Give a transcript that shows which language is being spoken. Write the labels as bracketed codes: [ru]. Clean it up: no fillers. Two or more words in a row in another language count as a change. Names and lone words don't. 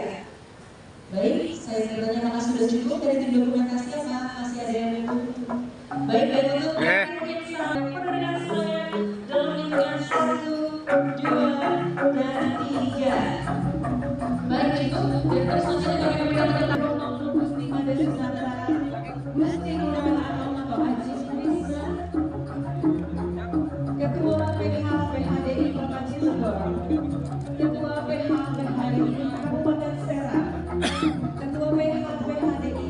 [id] Baik, saya bertanya apakah sudah cukup dari tim dokumentasi apa masih ada yang butuh? Baik, baik untuk mungkin perbedaan semuanya dalam hitungan 1, 2, dan 3. Baik, Ibu, dan terus selanjutnya kami mendapatkan nomor Gusti Mada Susantra, Gusti Nurul Anom atau Haji Sumisna, Ketua PH-PHDI Kota Cilegon, Ketua PH-PHDI Kabupaten Serang, Ketua PH-PHDI